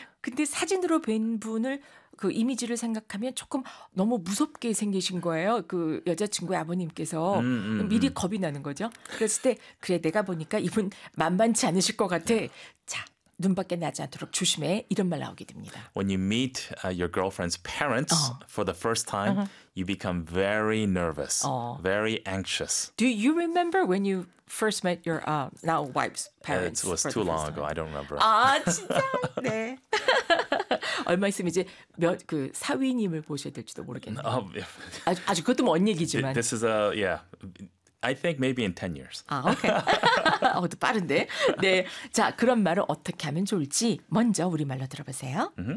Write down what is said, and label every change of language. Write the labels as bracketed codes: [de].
[ko] 근데 사진으로 뵌 분을 그 이미지를 생각하면 조금 너무 무섭게 생기신 거예요. 그 여자친구의 아버님께서 미리 겁이 나는 거죠. 그랬을 때 그래 내가 보니까 이분 만만치 않으실 것 같아. 자. 눈밖에 나지 않도록 조심해 이런 말 나오게 됩니다. [en] When you meet your girlfriend's parents for the first time, you become very nervous, very anxious. Do you remember when you first met your now wife's parents? It was too long ago. I don't remember. [ko] 아 진짜? 네. 얼마 있으면 이제 몇 그 사위님을 보셔야 될지도 모르겠네요. 아직 그것도 먼 얘기지만. [en] This is a yeah. I think maybe in 10 years. [ko] 아, 오케이. 또 빠른데. 네, 자, 그런 말을 어떻게 하면 좋을지 먼저 우리말로 들어보세요.